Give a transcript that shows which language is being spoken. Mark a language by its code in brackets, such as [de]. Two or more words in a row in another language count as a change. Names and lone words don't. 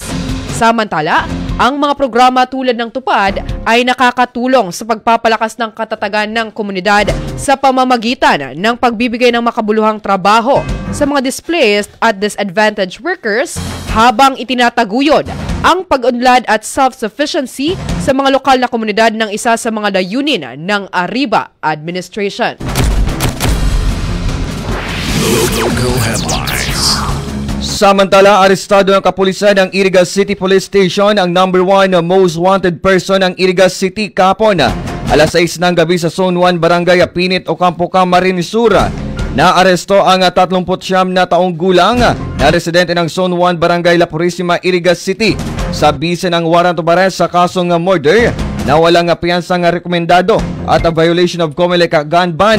[tl] Samantala, ang mga programa tulad ng Tupad ay nakakatulong sa pagpapalakas ng katatagan ng komunidad sa pamamagitan ng pagbibigay ng makabuluhang trabaho sa mga displaced at [en] disadvantaged workers [tl] habang itinataguyod ang pag-unlad at self-sufficiency sa mga lokal na komunidad ng isa sa mga layunin ng Arriba Administration. [en] Local headlines. [tl] Samantala, arestado ng kapulisan ng Iriga City Police Station ang number 1 [en] most wanted person [tl] ng Iriga City kahapon. Alas 6 ng gabi sa Zone 1 Barangay Apinit o Campo Camarines Sur. Naaresto ang 39 na taong gulang na residente ng Zone 1 Barangay La Purisima, Iriga City sa bisa ng [en] warrant of arrest [tl] sa kasong murder na walang piyansang rekomendado at [en] a violation of COMELEC gun ban.